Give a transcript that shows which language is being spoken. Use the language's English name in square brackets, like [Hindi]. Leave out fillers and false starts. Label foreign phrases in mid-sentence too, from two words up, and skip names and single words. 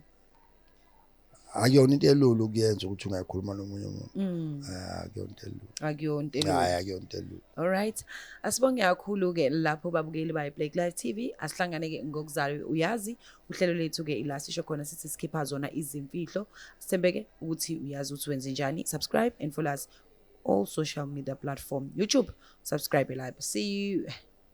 [Zulu] Akuyona into elulu ukuyenza ukuthi ungayikhuluma nomunye umuntu. Akuyona into elulu. Akuyona into elulu. Hayi akuyona into elulu. All right. Asibonge kakhulu ke lapho babukeli ba Black Live TV asihlangane ke ngokuzalwe uyazi uhlelo lethu ke ila sisho khona sithi skipha zona izimfihlo sithembeke ukuthi uyazi ukuthi wenze njani. [English] Subscribe and follow us all social media platform. YouTube subscribe live. See you